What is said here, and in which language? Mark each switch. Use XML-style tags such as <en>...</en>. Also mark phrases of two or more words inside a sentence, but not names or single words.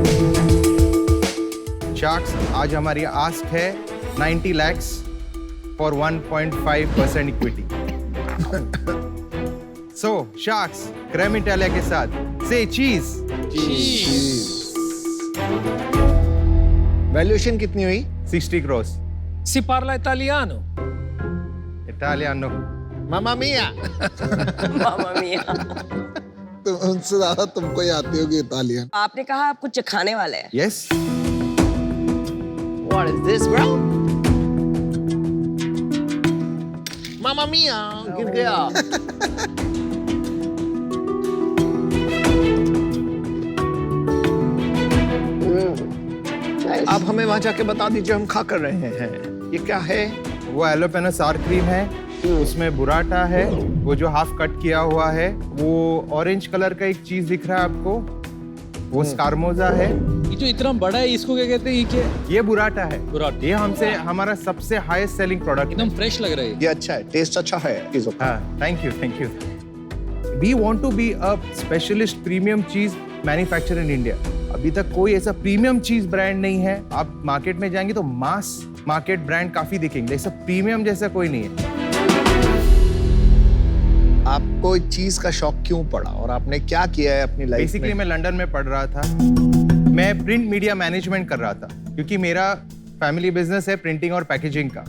<hi>शार्क्स, आज हमारी आस्क है 90</hi> <en>lakhs for</en> <hi>1.5% इक्विटी। सो शार्क्स क्रेम इटालिया के साथ से चीज। वैल्यूएशन कितनी हुई? 60 crores।</hi> <it>Si parla italiano? इटालियानो। mamma mia. mamma mia.</it> <hi>तो उनसे ज्यादा तुमको ही आती होगी इटालियन। आपने कहा आप कुछ खाने वाले हैं। यस।</hi> <en>What is this, bro?</en> <it>mamma mia</it> <hi>गिर गया। आप हमें वहां जाके बता दीजिए, हम खा कर रहे हैं। ये क्या है? वो</hi> <en>jalapeño sour cream</en> <hi>है, उसमें बुराटा है, वो जो</hi> <en>half cut</en> <hi>किया हुआ है, वो</hi> <en>orange colour</en> <hi>का एक चीज दिख रहा है आपको, वो स्कारमोजा है। ये जो इतना बड़ा है इसको क्या कहते हैं? ये क्या है? ये बुराटा है। बुराटा। ये हमसे हमारा सबसे</hi> <en>highest selling product</en> <hi>एकदम फ्रेश लग रहा है। ये अच्छा है, टेस्ट अच्छा है चीजों का। हाँ,</hi> <en>thank you. We want to be a specialist premium cheese manufacturer in India.</en> <hi>अभी तक कोई ऐसा</hi> <en>premium cheese brand</en> <hi>नहीं है। आप मार्केट में जाएंगे तो</hi> <en>mass market brand</en> <hi>काफी दिखेंगे, ऐसा प्रीमियम जैसा कोई नहीं है। आपको इस चीज का शौक क्यों पड़ा और आपने क्या किया है अपनी लाइफ में? बेसिकली मैं लंदन में पढ़ रहा था, मैं</hi> <en>print media management</en> <hi>कर रहा था क्योंकि मेरा</hi> <en>family business</en> <hi>है प्रिंटिंग और पैकेजिंग का।</hi>